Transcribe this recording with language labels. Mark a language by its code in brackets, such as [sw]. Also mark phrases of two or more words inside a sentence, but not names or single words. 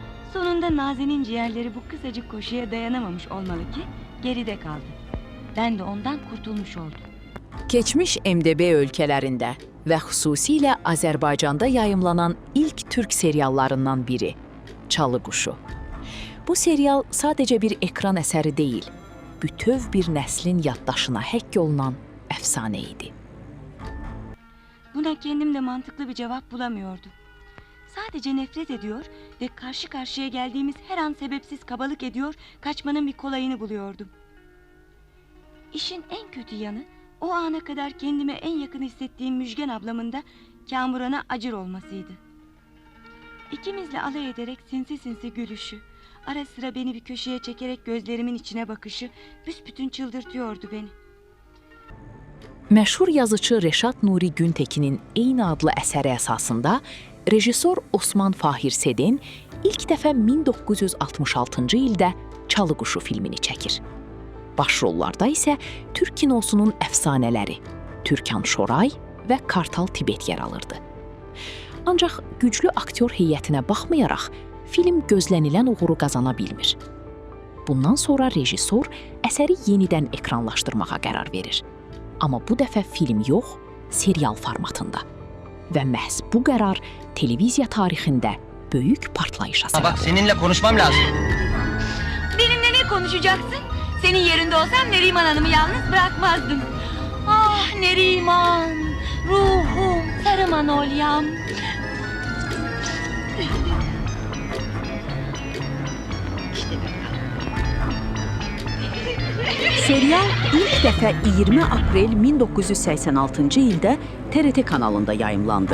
[tr] Sonunda Naze'nin ciğerleri bu kısacık koşuya dayanamamış olmalı ki geride kaldı. Ben de ondan kurtulmuş oldum. [az] Keçmiş MDB ölkələrində və xüsusilə Azərbaycanda yayımlanan ilk türk seriallarından biri Çalı Quşu. Bu serial sadəcə bir ekran əsəri deyil, bütöv bir nəslin yaddaşına həkk olunan əfsanə idi. [tr] Buna kendim de mantıklı bir cevap bulamıyordum. Sadece nefret ediyor ve karşı karşıya geldiğimiz her an sebepsiz kabalık ediyor, kaçmanın bir kolayını buluyordum. İşin en kötü yanı, o ana kadar kendime en yakın hissettiğim Müjgan ablamın da Kamuran'a acır olmasıydı. İkimizle alay ederek sinsi sinsi gülüşü, ara sıra beni bir köşeye çekerek gözlerimin içine bakışı büsbütün çıldırtıyordu beni. [az] Məşhur yazıcı Reşat Nuri Güntekin'in eyni adlı əsəri əsasında rejissor Osman Fahir Sedin ilk dəfə 1966-cı ildə Çalı Quşu filmini çəkir. Başrollarda isə Türk kinosunun əfsanələri Türkan Şoray və Kartal Tibet yer alırdı. Ancaq güclü aktyor heyətinə baxmayaraq film gözlənilən uğuru qazana bilmir. Bundan sonra rejissor əsəri yenidən ekranlaşdırmağa qərar verir. Amma bu dəfə film yox, serial formatında. Və məhz bu qərar televiziya tarixində böyük partlayışa səbəb olur. [tr] Bak, seninle konuşmam lazım. Benimle ne konuşacaksın? Senin yerinde olsam Neriman Hanım'ı yalnız bırakmazdım. Ah Neriman, ruhum, sarı manolyam. [az] Serial ilk dəfə 20 aprel 1986-cı ildə TRT kanalında yayımlandı.